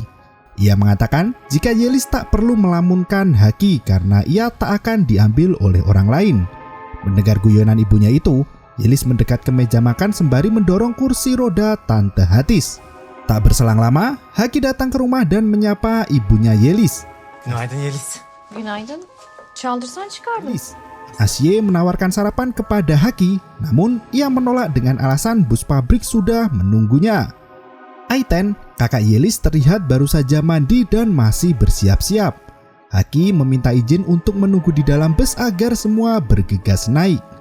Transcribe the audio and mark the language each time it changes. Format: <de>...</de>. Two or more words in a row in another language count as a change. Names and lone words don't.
<id>Ia mengatakan jika Yelis tak perlu melamunkan Haki karena ia tak akan diambil oleh orang lain. Mendengar guyonan ibunya itu, Yelis mendekat ke meja makan sembari mendorong kursi roda Tante Hatis. Tak berselang lama, Haki datang ke rumah dan menyapa ibunya Yelis.</id> <tr>Günaydın Yeliz. Günaydın. Çaldırsan çıkardım.</tr> <id>Asiye menawarkan sarapan kepada Haki, namun ia menolak dengan alasan bus pabrik sudah menunggunya. Ayten, kakak Yelis, terlihat baru saja mandi dan masih bersiap-siap. Haki meminta izin untuk menunggu di dalam bus agar semua bergegas naik.</id>